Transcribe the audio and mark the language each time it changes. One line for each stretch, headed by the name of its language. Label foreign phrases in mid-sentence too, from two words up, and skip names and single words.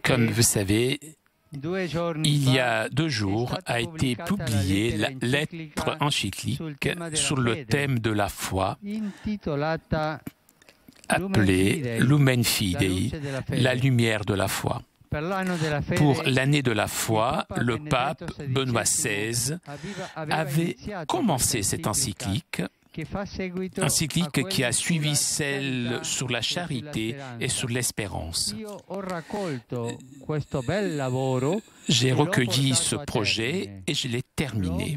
French: Comme vous savez,
Italian: 2 giorni
French: il y
Italian: fa
French: a 2 jours a été publiée la lettre encyclique sur le thème de la foi
Italian: intitolata
French: appelée Lumen Fidei, la lumière de la foi.
Italian: per l'anno della fede.
French: Pour l'année de la foi, le pape Benoît XVI avait commencé cette encyclique qui a suivi celle sur la charité et sur l'espérance. J'ai recueilli ce projet et je l'ai terminé.